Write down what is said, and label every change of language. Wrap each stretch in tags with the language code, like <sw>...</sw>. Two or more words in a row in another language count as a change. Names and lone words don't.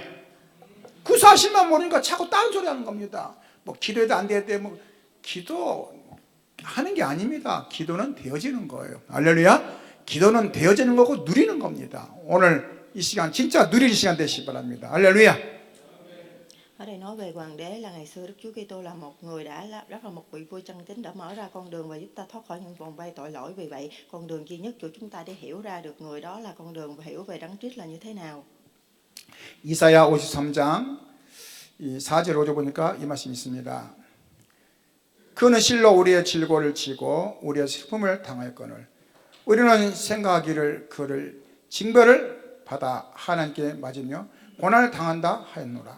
<ko>그 사실만 모르니까 자꾸 딴 소리 하는 겁니다. 뭐 기도해도 안 되는데, 뭐 기도 하는 게 아닙니다. 기도는 되어지는 거예요. 할렐루야. 기도는 되어지는 거고 누리는 겁니다. 오늘 이 시간 진짜 누릴 시간 되시기 바랍니다. 할렐루야.</ko> <vi>Ở đây nói về hoàng đế là ngày xưa Đức Chúa Kitô là một người rất là một vị vua chân tín, đã mở ra con đường và giúp ta thoát khỏi những vòng vây tội lỗi. Vì vậy con đường duy nhất của chúng ta để hiểu ra được người đó là con đường và hiểu về Đấng Christ là như thế nào.</vi> <ko>이사야 53장 4절 5절 보니까 이 말씀이 있습니다. 그는 실로 우리의 질고를 지고 우리의 슬픔을 당하였거늘 우리는 생각하기를 그를 징벌을 받아 하나님께 맞으며 고난을 당한다 하였노라.</ko>